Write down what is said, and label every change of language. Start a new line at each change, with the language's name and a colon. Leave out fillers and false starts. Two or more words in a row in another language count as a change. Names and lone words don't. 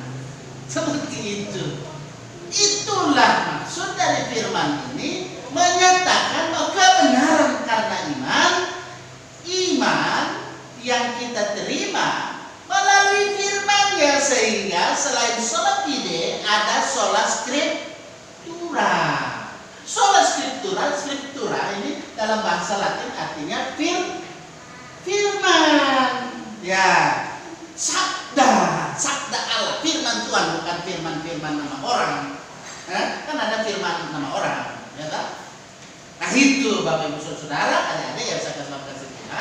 Indonesian: Seperti itu. Itulah maksud dari firman ini, menyatakan bahwa kebenaran karena iman yang kita terima melalui firman-Nya, sehingga selain
Latin: sola fide
Indonesian: ada
Latin: sola scriptura. Sola scriptura
Indonesian: ini dalam bahasa Latin artinya firman. Ya, sabda Allah, firman Tuhan, bukan firman nama orang. Kan ada firman nama orang, ya kan? Nah itu Bapak Ibu Saudara, adik-adik yang saya kasih Tuhan.